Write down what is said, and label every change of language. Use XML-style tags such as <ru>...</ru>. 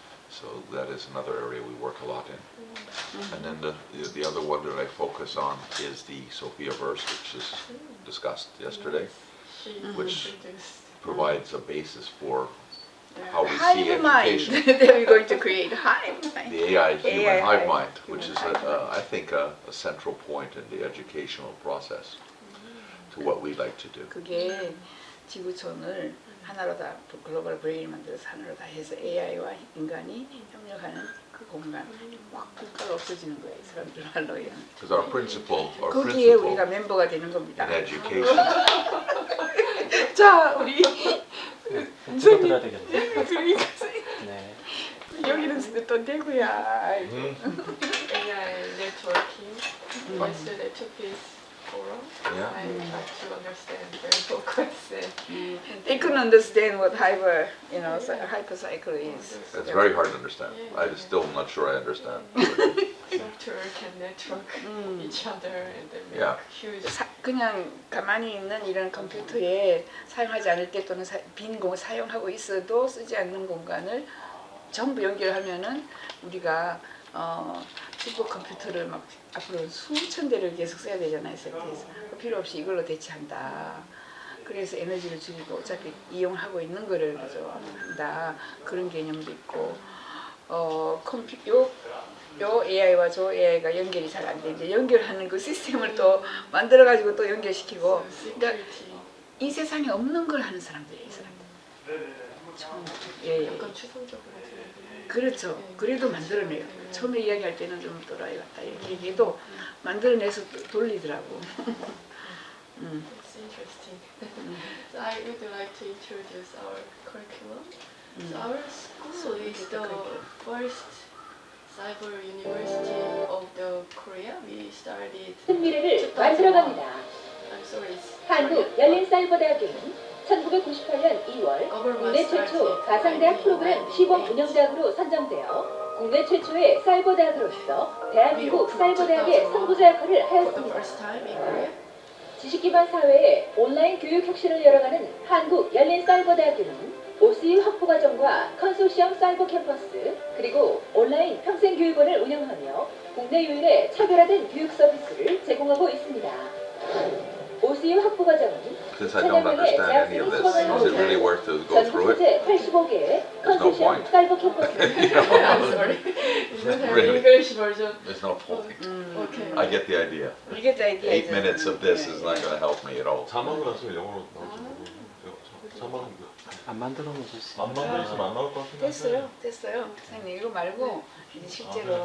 <en>So that is another area we work a lot in. And then the other one that I focus on is the Sophiaverse, which is discussed yesterday, which provides a basis for how we see education. They're going to create hive mind. The AI human hive mind, which is, I think, a central point in the educational process to what we like to do.</en> <ko>그게 지구촌을 하나로 다 글로벌 브레인을 만들어서 하나로 다 해서 AI와 인간이 협력하는 그 공간 막 국가가 없어지는 거예요. 사람들 말로 얘기하면.</ko> <en>Because our principle</en> <ko>거기에 우리가 멤버가 되는 겁니다.</ko> <en>in education.</en> <ko>자, 우리 찍어드려야 되겠네. 네. 여기는 또 대구야.</ko> <en>AI networking. Yesterday took this forum. Yeah. I try to understand very focus. They couldn't understand what hypercycle is. It's very hard to understand. I still am not sure I understand. Software can network each other and then make Yeah. huge.</en> <ko>그냥 가만히 있는 이런 컴퓨터에 사용하지 않을 때 또는 빈 공간 사용하고 있어도 쓰지 않는 공간을 전부 연결하면은 우리가 슈퍼컴퓨터를 막 앞으로 수천 대를 계속 써야 되잖아요. 세트에서 필요 없이 이걸로 대체한다. 그래서 에너지를 줄이고 어차피 이용하고 있는 거를 그죠 한다. 그런 개념도 있고 요 AI와 저 AI가 연결이 잘 안 되는데 연결하는 그 시스템을 또 만들어 가지고 또 연결시키고 그러니까 이 세상에 없는 걸 하는 사람들이에요. 이 사람들. 약간 추상적으로. 그렇죠. 그래도 만들어내요. 처음에 이야기할 때는 좀 또라이 같다 이렇게 얘기해도 만들어내서 돌리더라고.</ko> <en>It's interesting. So I would like to introduce our curriculum. So our school is the first cyber university of the Korea. We started.</en> <ko>미래를 만들어갑니다.</ko> <en>I'm sorry.</en> <ko>한국 열린사이버대학교는 1998년 2월 국내 최초 가상대학 프로그램 시범 운영대학으로 선정되어 국내 최초의 사이버대학으로서 대한민국 사이버대학의 선구자 역할을 하였습니다. 지식기반 사회에 온라인 교육 혁신을 열어가는 한국 열린사이버대학교는 OCU 학부과정과 컨소시엄 사이버 캠퍼스 그리고 온라인 평생교육원을 운영하며 국내 유일의 차별화된 교육 서비스를 제공하고 있습니다. OCU 학부과정은</ko> <en>Since I don't understand any of this, is it really worth to go through it?</en> <ko>85개의</ko> <en>There's no</en> <ko>컨소시엄</ko> <en>point.</en> <ko>사이버 캠퍼스</ko> <en>I'm sorry. Really? English version. There's no point. Okay. I get the idea. You get the idea. 8 minutes of this is not going to help me at all.</en> <ko>자막을 하시면 영어로 나올지 모르겠어요. 자막은 안 만들어 놓으실 수 안 만들었으면 안 나올 것 같은데. 됐어요. 선생님 이거 말고 이제 실제로.</ko>